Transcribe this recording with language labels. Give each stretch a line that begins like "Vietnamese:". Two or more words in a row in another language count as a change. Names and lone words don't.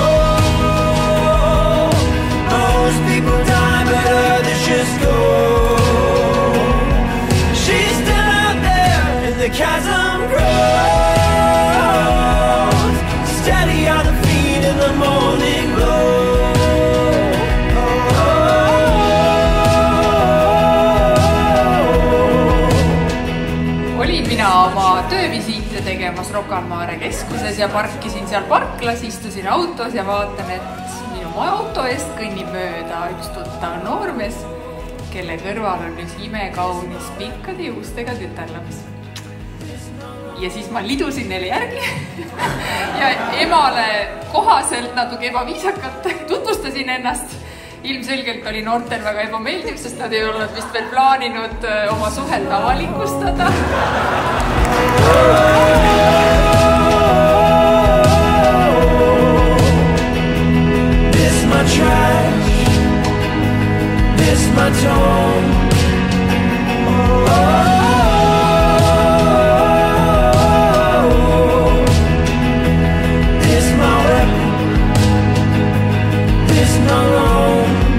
English: Most people die, but others just go. She's still out there, and the chasm grows. Steady on the feet in the morning glow.
Estonian: Olin mina oma töövisiite tegemas Rocca al Mare keskuses ja parkisin seal parklas, istusin autos ja vaatan, et minu auto eest kõnnib mööda üks tuttav noormees, kelle kõrval on üks imekaunis pikkade juustega tütarlaps. Ja siis ma lidusin neile järgi ja emale kohaselt natuke ebaviisakalt tutvustasin ennast. Ilmselgelt oli noortel väga ebameeldiv, sest nad ei olnud vist veel plaaninud oma suhet avalikustada.
English: This my trash, this my tone. This my weapon, this my home.